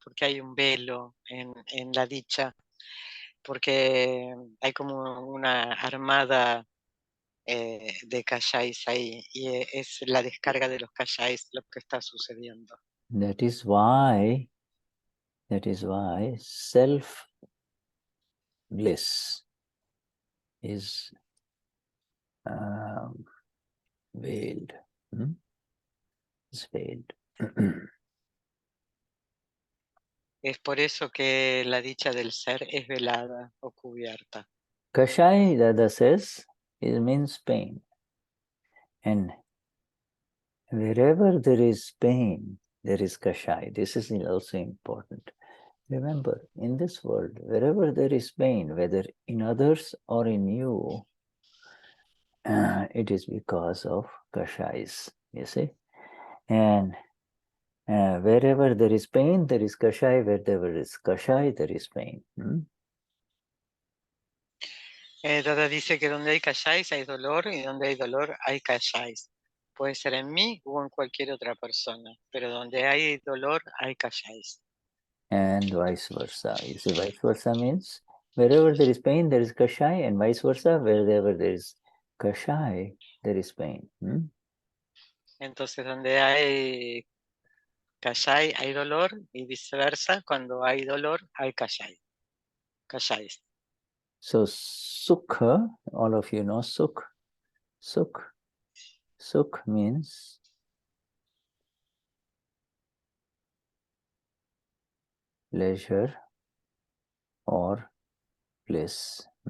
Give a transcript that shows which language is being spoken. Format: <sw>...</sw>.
<es>¿Por qué hay un velo en la dicha? Porque hay como una armada de Kashais ahí, y es la descarga de los Kashais lo que está sucediendo.</es> <en>That is why self bliss is veiled. It's veiled.</en> <es>Es por eso que la dicha del ser es velada o cubierta.</es> <en>Kashaya, Dada says, it means pain. And wherever there is pain, there is Kashaya. This is also important. Remember, in this world, wherever there is pain, whether in others or in you, it is because of Kashayas, you see. And wherever there is pain, there is Kashaya. Wherever there is Kashaya, there is pain.</en> <es>Dada dice que donde hay Kashais hay dolor y donde hay dolor hay Kashais. Puede ser en mí o en cualquier otra persona, pero donde hay dolor hay Kashais.</es> <en>And vice versa. You see, vice versa means wherever there is pain, there is Kashaya, and vice versa, wherever there is Kashaya, there is pain.</en> <es>Entonces, donde hay Kashai hay dolor y viceversa, cuando hay dolor hay Kashais.</es> <en>So Sukha, all of you know Sukh. Sukh means pleasure or bliss.</en>